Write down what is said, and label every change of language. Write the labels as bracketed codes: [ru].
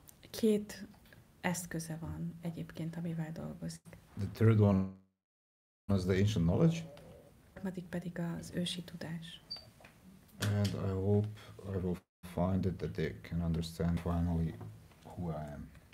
[hu] Két eszköze van egyébként, amivel dolgozik. [en] The third one was the ancient knowledge. [hu] A harmadik pedig az ősi tudás. [en] And I hope I will find it that they can understand finally who I am.